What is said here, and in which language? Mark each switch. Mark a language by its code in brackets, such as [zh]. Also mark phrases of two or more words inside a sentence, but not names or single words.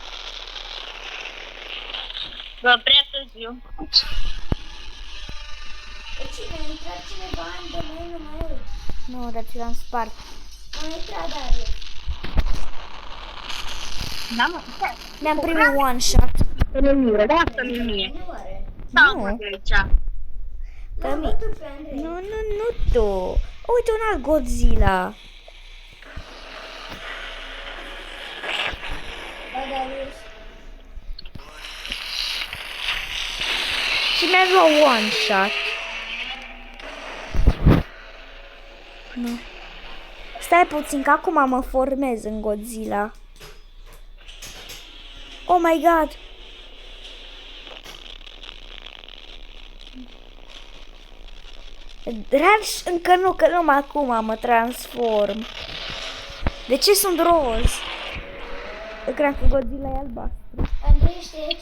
[ro] Bă, prea târziu. Cine a intrat cineva în domeniul meu? Nu, dar ți l-am spart. A intrat Darius. Da, mă, Mi-am primit [en] one shot. [ro] lasă-mi mie. Nu are. Stau Nu. mă de aici. L-am mi- bătut pe Andrei. Nu tu. Uite un alt Godzilla. Ba, Darius. Și mi-a luat [en] one shot. [ro] Nu. Stai puțin că acum mă formez în Godzilla. [en] Oh my god. [ro] Rareș încă nu, că numai acum mă transform. De ce sunt roz? Eu cred că Godzilla e albastru. Andrei știe ce